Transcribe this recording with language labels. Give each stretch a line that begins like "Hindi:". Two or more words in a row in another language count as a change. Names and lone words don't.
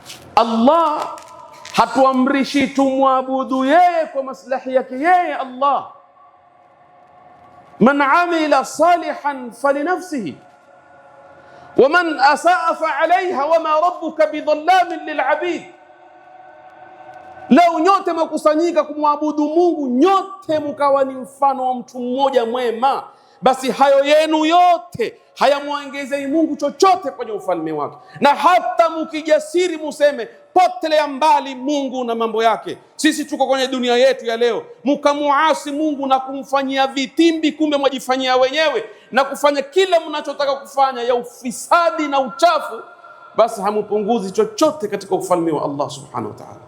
Swahili: Allah hatuamrishi tumwabudu yeye kwa maslahi yake yeye Allah.
Arabic: من عمل صالحا فلنفسه ومن أساء فعليها وما ربك بظلام للعبيد.
Swahili: Leo nyote mkusanyika kumwabudu Mungu, nyote mkawa ni mfano wa mtu mmoja mwema, basi hayo yenu yote hayamwongezei Mungu chochote kwenye ufalme wake. Na hata mkijasiri museme potelea mbali Mungu na mambo yake, sisi tuko kwenye dunia yetu ya leo, mkamuasi Mungu na kumfanyia vitimbi, kumbe mwajifanyia wenyewe na kufanya kila mnachotaka kufanya ya ufisadi na uchafu, basi hamupunguzi chochote katika ufalme wa Allah
Arabic: سبحانه وتعالى.